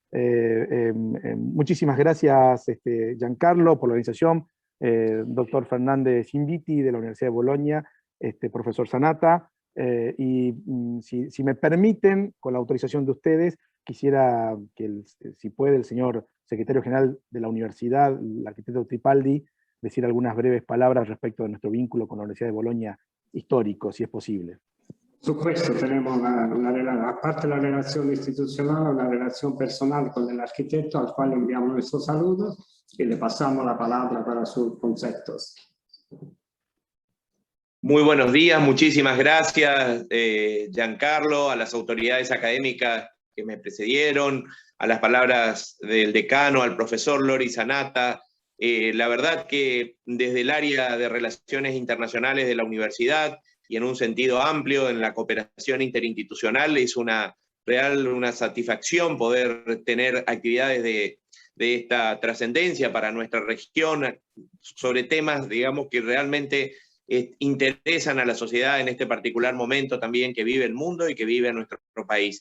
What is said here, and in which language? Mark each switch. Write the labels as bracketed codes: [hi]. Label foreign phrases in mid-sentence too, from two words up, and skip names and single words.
[es] Muchísimas gracias, Giancarlo, por la organización, doctor Fernández Inviti de la Universidad de Bolonia, profesor Sanatta, y si me permiten, con la autorización de ustedes, quisiera que, si puede, el señor secretario general de la universidad, el arquitecto Tripaldi, decir algunas breves palabras respecto de nuestro vínculo con la Universidad de Bolonia histórico, si es posible. [it] Su questo [es] tenemos aparte [it] la relazione istituzionale, una relazione personale con l'architetto al quale enviamo il nostro saluto e [es] le passamos la palabra para sus conceptos. Muy buenos días, muchísimas gracias, Giancarlo, a las autoridades académicas que me precedieron, a las palabras del decano, al profesor Loris Sanatta. La verdad que desde el área de Relaciones Internacionales de la universidad, y en un sentido amplio, en la cooperación interinstitucional, es una satisfacción poder tener actividades de esta trascendencia para nuestra región, sobre temas, digamos, que realmente interesan a la sociedad en este particular momento también que vive el mundo y que vive nuestro país.